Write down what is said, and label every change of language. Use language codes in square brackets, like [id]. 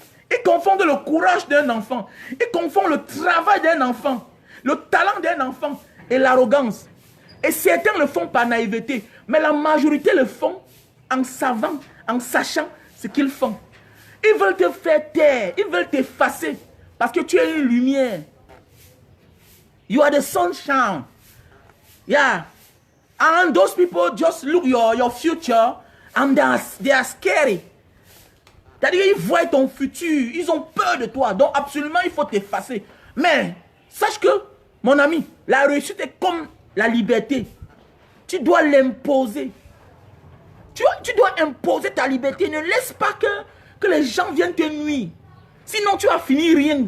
[fr] Ils confondent le courage d'un enfant. Ils confondent le travail d'un enfant, le talent d'un enfant et l'arrogance. Et certains le font par naïveté, mais la majorité le font en savant, en sachant ce qu'ils font. Ils veulent te faire taire, ils veulent t'effacer parce que tu es une lumière. [en] You are the sunshine. Yeah. And those people just look your future and they are scary. [fr] C'est-à-dire qu'ils voient ton futur, ils ont peur de toi. Donc absolument, il faut t'effacer. Mais sache que, mon ami, la réussite est comme la liberté. Tu dois l'imposer. Tu dois imposer ta liberté. Ne laisse pas que les gens viennent te nuire. Sinon, tu vas finir rien.